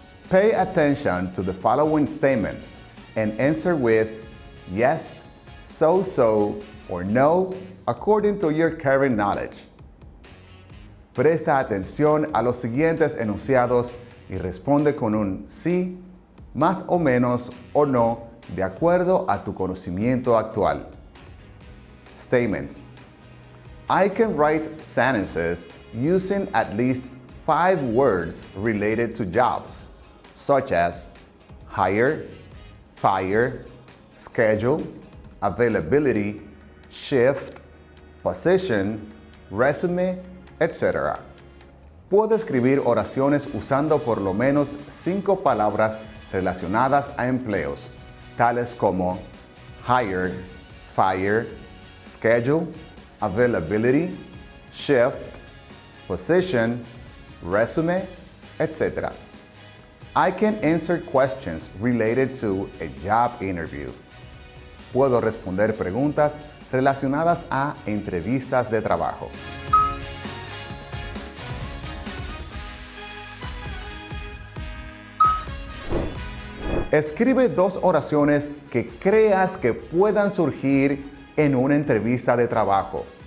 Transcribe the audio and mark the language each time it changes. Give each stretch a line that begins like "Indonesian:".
English: Pay attention to the following statements and answer with yes, so, or no, according to your current knowledge.
Spanish: Presta atención a los siguientes enunciados y responde con un sí, más o menos o no, de acuerdo a tu conocimiento actual.
English: Statement. I can write sentences using at least 5 words related to jobs, such as hire, fire, schedule, availability, shift, position, resume, etc.
Spanish: puede escribir oraciones usando por lo menos 5 palabras relacionadas a empleos, tales como hired, fire, schedule, availability, shift, position, resume, etc.
English: I can answer questions related to a job interview.
Spanish: Puedo responder preguntas relacionadas a entrevistas de trabajo. Escribe 2 oraciones que creas que puedan surgir en una entrevista de trabajo.